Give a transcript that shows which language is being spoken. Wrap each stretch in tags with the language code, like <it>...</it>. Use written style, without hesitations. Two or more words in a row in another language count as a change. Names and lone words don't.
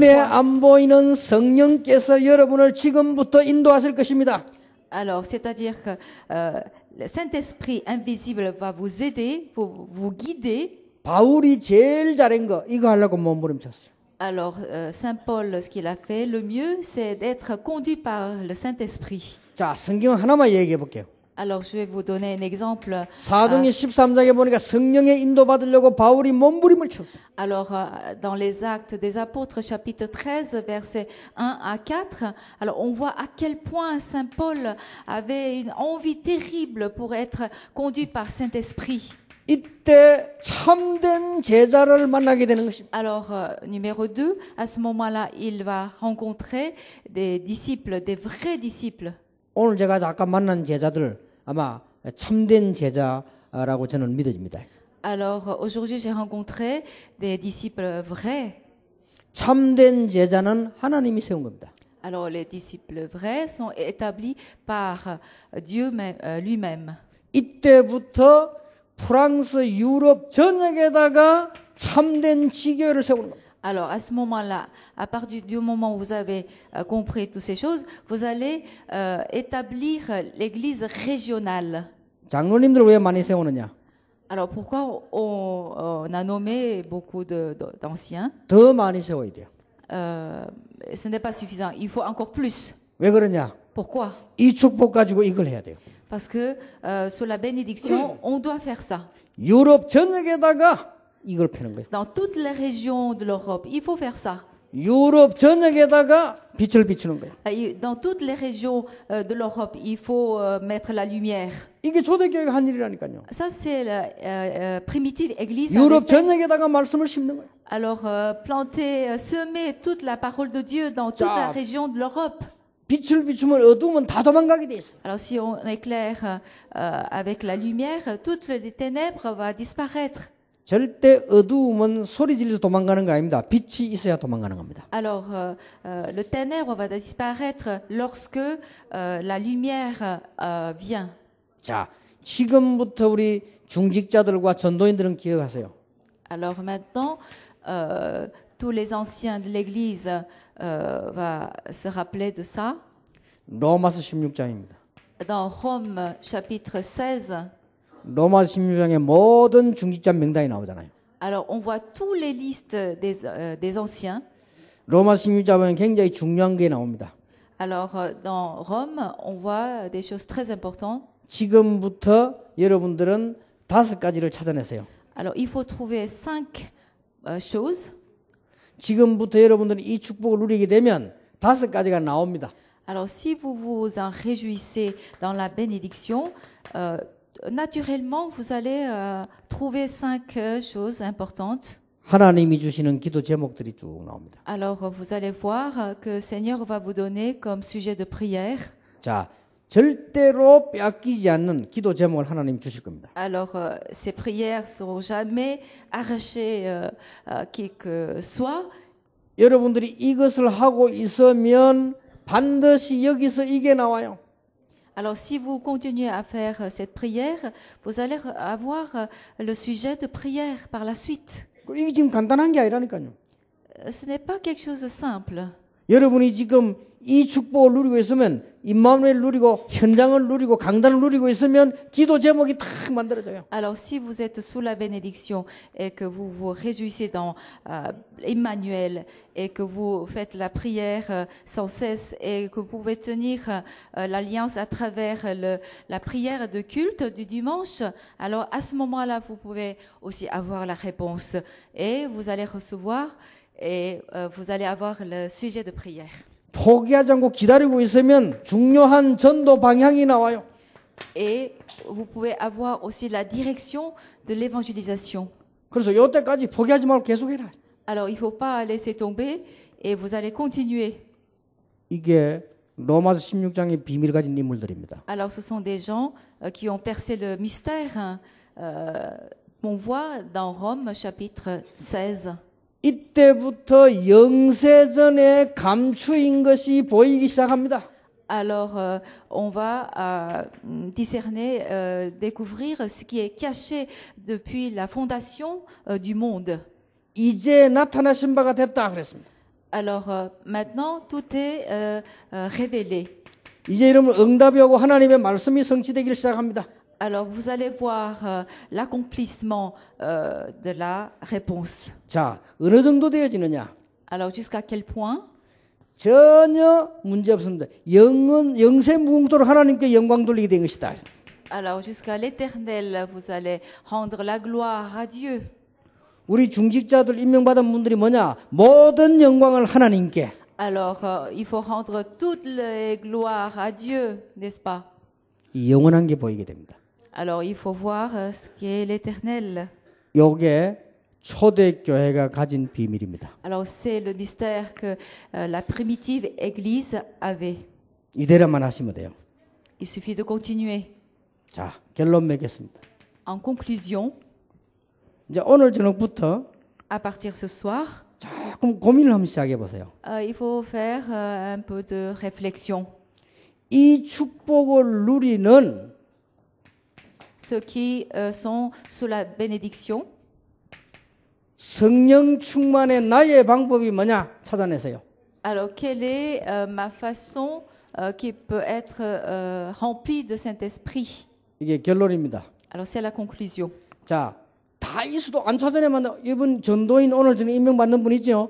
<ko>눈에 foi. 안 보이는 성령께서 여러분을 지금부터 인도하실 것입니다.</ko> <fr>Alors, c'est-à-dire que le Saint-Esprit invisible va vous aider, vous guider.</fr> <ko>바울이 제일 잘한 거 이거 하려고 몸부림쳤어요.</ko> <fr>Alors, Saint Paul, ce qu'il a fait, le mieux, c'est d'être conduit par le Saint-Esprit.</fr> <ko>자, 성경 하나만 얘기해 볼게요.</ko> <fr>Alors, je vais vous donner un exemple.</fr> <ko>사도행전 13장에 보니까 성령의 인도받으려고 바울이 몸부림을 쳤어요.</ko> <fr>Alors, dans les Actes des Apôtres, chapitre 13, versets 1 à 4, alors on voit à quel point Saint Paul avait une envie terrible pour être conduit par Saint-Esprit.</fr> <ko>이때 참된 제자를 만나게 되는 것입니다.</ko> <fr>Alors, numéro 2, à ce moment-là, il va rencontrer des disciples, des vrais disciples.</fr> <ko>오늘 제가 아까 만난 제자들 아마 참된 제자라고 저는 믿어집니다.</ko> <fr>Alors, aujourd'hui, j'ai rencontré des disciples vrais.</fr> <ko>참된 제자는 하나님이 세운 겁니다.</ko> <fr>Alors, les disciples vrais sont établis par Dieu lui-même.</fr> <ko>이때부터 프랑스 유럽 전역에다가 참된 지교회를 세우는 겁니다.</ko> <fr>Alors, à ce moment-là, à partir du moment où vous avez compris toutes ces choses, vous allez établir l'église régionale.</fr> <ko>장로님들 왜 많이 세우느냐?</ko> <fr>Alors, pourquoi on a nommé beaucoup d'anciens?</fr> <ko>더 많이 세워야 돼요.</ko> <fr>Ce n'est pas suffisant. Il faut encore plus.</fr> <ko>왜 그러냐?</ko> <fr>Pourquoi?</fr> <ko>이 축복 가지고 이걸 해야 돼요.</ko> <fr>Parce que sous la bénédiction, on doit faire ça.</fr> <ko>유럽 전역에다가 이걸 펴는 거예요.</ko> <fr>Dans toutes les régions de l'Europe, il faut faire ça.</fr> <ko>유럽 전역에다가 빛을 비추는 거예요.</ko> <fr>Dans toutes les régions de l'Europe, il faut mettre la lumière.</fr> <ko>이게 초대교회가 한 일이라니까요.</ko> <fr>Ça, c'est la primitive église.</fr> <ko>유럽 전역에다가 말씀을 심는 거예요.</ko> <fr>Alors, planter, semer toute la parole de Dieu dans toute la région de l'Europe.</fr> <ko>빛을 비추면 어두움은 다 도망가게 돼 있어요.</ko> <fr>Alors si on éclaire avec la lumière, toutes les ténèbres vont disparaître.</fr> <ko>절대 어두움은 소리 질러서 도망가는 거 아닙니다. 빛이 있어야 도망가는 겁니다.</ko> <fr>Alors le ténèbre va disparaître lorsque la lumière vient.</fr> <ko>자, 지금부터 우리 중직자들과 전도인들은 기억하세요.</ko> <fr>Alors maintenant, tous les anciens de l'Église vont se rappeler de ça.</fr> <ko>로마서 16장입니다.</ko> <fr>Dans Rome chapitre 16,</fr> <ko>로마서 16장에 모든 중직자 명단이 나오잖아요.</ko> <fr>alors on voit tous les listes des anciens.</fr> <ko>로마서 16장 보면 굉장히 중요한 게 나옵니다.</ko> <fr>Alors dans Rome, on voit des choses très importantes.</fr> <ko>지금부터 여러분들은 5가지를 찾아내세요.</ko> <fr>Alors il faut trouver 5 choses.</fr> <ko>지금부터 여러분들이 이 축복을 누리게 되면 5가지가 나옵니다.</ko> <fr>Alors si vous vous en réjouissez dans la bénédiction, naturellement vous allez trouver 5 choses importantes.</fr> <ko>하나님이 주시는 기도 제목들이 쭉 나옵니다.</ko> <fr>Alors vous allez voir que le Seigneur va vous donner comme sujet de prière.</fr> <ko>자, 절대로 빼앗기지 않는 기도 제목을 하나님 주실 겁니다.</ko> <fr>Alors ces prières seront jamais arrachées qui que soit.</fr> <ko>여러분들이 이것을 하고 있으면 반드시 여기서 이게 나와요.</ko> <fr>Alors si vous continuez à faire cette prière, vous allez avoir le sujet de prière par la suite.</fr> <ko>이게 지금 간단한 게 아니라니까요.</ko> <fr>Ce n'est pas quelque chose de simple.</fr> <ko>여러분이 지금 이 축복을 누리고 있으면 임마누엘 누리고 현장을 누리고 강단을 누리고 있으면 기도 제목이 딱 만들어져요.</ko> <fr>Alors si vous êtes sous la bénédiction et que vous vous réjouissez dans Emmanuel et que vous faites la prière sans cesse et que vous pouvez tenir l'alliance à travers la prière de culte du dimanche, alors à ce moment-là, vous pouvez aussi avoir la réponse et vous allez recevoir et vous allez avoir le sujet de prière.</fr> <ko>포기하지 않고 기다리고 있으면 중요한 전도 방향이 나와요.</ko> <fr>Et vous pouvez avoir aussi la direction de l'évangélisation.</fr> <ko>그래서 이때까지 포기하지 말고 계속해라.</ko> <fr>Alors il ne faut pas laisser tomber et vous allez continuer.</fr> <ko>이게 로마서 16장의 비밀을 가진 인물들입니다.</ko> <fr>Alors ce sont des gens qui ont percé le mystère qu'on voit dans Rome chapitre 16.</fr> <ko>이때부터 영세전에 감추인 것이 보이기 시작합니다.</ko> <fr>Alors on va discerner, découvrir ce qui est caché depuis la fondation du monde.</fr> <ko>이제 나타나신 바가 됐다 그랬습니다.</ko> <fr>Alors maintenant tout est révélé.</fr> <ko>이제 여러분 응답이 오고 하나님의 말씀이 성취되기 시작합니다.</ko> <fr>Alors vous allez voir l'accomplissement de la réponse.</fr> <ko>자, 어느 정도 되어지느냐?</ko> <fr>Alors jusqu'à quel point?</fr> <ko>전혀 문제 없습니다. 영세 무궁토록 하나님께 영광 돌리게 된 것이다.</ko> <fr>Alors jusqu'à l'éternel, vous allez rendre la gloire à Dieu.</fr> <ko>우리 중직자들 임명받은 분들이 뭐냐? 모든 영광을 하나님께.</ko> <fr>Alors il faut rendre toutes les gloires à Dieu, n'est-ce pas?</fr> <ko>영원한 게 보이게 됩니다.</ko> <fr>Alors il faut voir ce qu'est l'éternel.</fr> <ko>요게 초대교회가 가진 비밀입니다.</ko> <fr>Alors c'est le mystère que la primitive Église avait.</fr> <ko>이대로만 하시면 돼요.</ko> <fr>Il suffit de continuer.</fr> <ko>자, 결론 맺겠습니다.</ko> <fr>En conclusion,</fr> <ko>이제 오늘 저녁부터</ko> <fr>à partir ce soir,</fr> <ko>조금 고민을 한번 시작해 보세요.</ko> <fr>il faut faire un peu de réflexion.</fr> <ko>이 축복을 누리는</ko> <fr>Ceux qui sont sous la bénédiction,</fr> <ko>성령 충만의 나의 방법이 뭐냐 찾아내세요.</ko> <fr>alors quelle est ma façon qui peut être remplie de Saint-Esprit?</fr> <ko>이게 결론입니다.</ko> <fr>Alors c'est la conclusion.</fr> <ko>자, 다 있어도 안 찾아내면 이번 전도인 오늘 전에 임명받는 분 있죠?</ko>